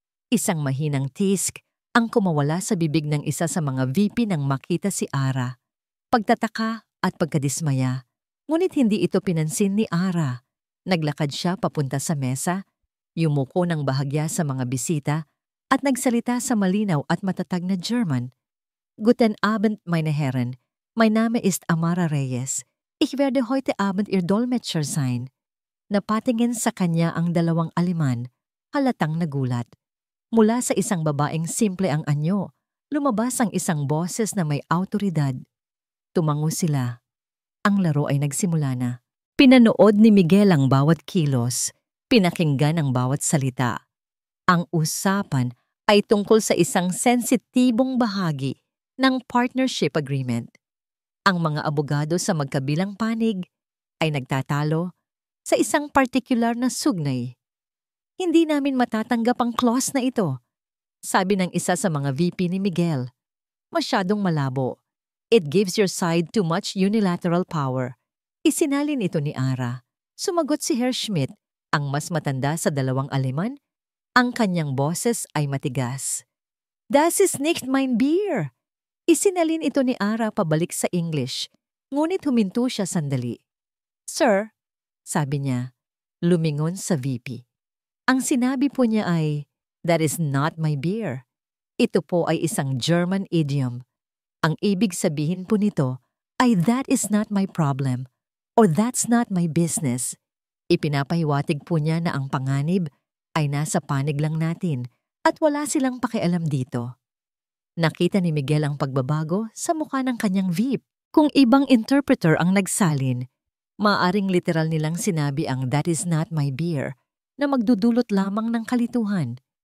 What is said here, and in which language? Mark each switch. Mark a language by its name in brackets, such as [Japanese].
[Filipino] Isang mahinang tisk ang kumawala sa bibig ng isa sa mga VP nang makita si Ara. Pagtataka at pagkadismaya. Ngunit hindi ito pinansin ni Ara. Naglakad siya papunta sa mesa, yumuko ng bahagya sa mga bisita at nagsalita sa malinaw at matatag na German. [German] Guten Abend, meine Herren. Mein Name ist Amara Reyes. Ich werde heute Abend Ihr Dolmetscher sein. [Filipino] Napatingin sa kanya ang dalawang Aleman, halatang nagulat. Mula sa isang babaeng simple ang anyo, lumabas ang isang boses na may awtoridad. Tumango sila. Ang laro ay nagsimula na. Pinanood ni Miguel ang bawat kilos, pinakinggan ang bawat salita. Ang usapan ay tungkol sa isang sensitibong bahagi ng partnership agreement. Ang mga abogado sa magkabilang panig ay nagtatalo sa isang partikular na sugnay. Hindi namin matatanggap ang clause na ito, sabi ng isa sa mga VP ni Miguel. Masyadong malabo. [English] It gives your side too much unilateral power. [Filipino] Isinalin ito ni Ara. Sumagot si Herr Schmidt, ang mas matanda sa dalawang Aleman. Ang kanyang boses ay matigas. [German] Das ist nicht mein Bier. [Filipino] Isinalin ito ni Ara pabalik sa English, ngunit huminto siya sandali. Sir, sabi niya, lumingon sa VP. Ang sinabi po niya ay, [English] that is not my beer. [Filipino] Ito po ay isang German idiom. Ang ibig sabihin po nito ay [English] that is not my problem or that's not my business. [Filipino] Ipinapahiwatig po niya na ang panganib ay nasa panig lang natin at wala silang pakialam dito. Nakita ni Miguel ang pagbabago sa mukha ng kanyang VIP. Kung ibang interpreter ang nagsalin, maaaring literal nilang sinabi ang [English] that is not my beer [Filipino] na magdudulot lamang ng kalituhan.